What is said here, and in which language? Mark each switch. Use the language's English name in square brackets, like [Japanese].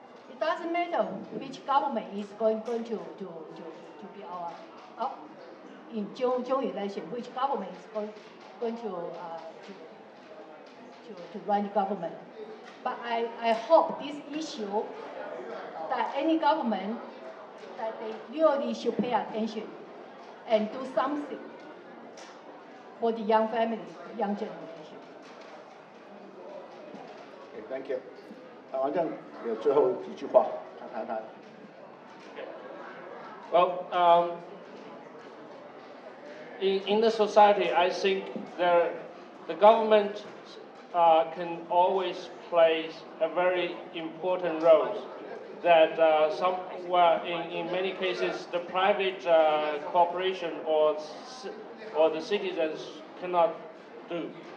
[English] It doesn't matter which government is going to be our in June election, which government is going to run the government. But I hope this issue that any government that they really should pay attention and do something for the young family, young generation. Thank you。 [Chinese] 王正有最后几句话，谈谈。 [English] Well, in the society, I think the government can always play a very important role. That in many cases, the private corporation or the citizens cannot do.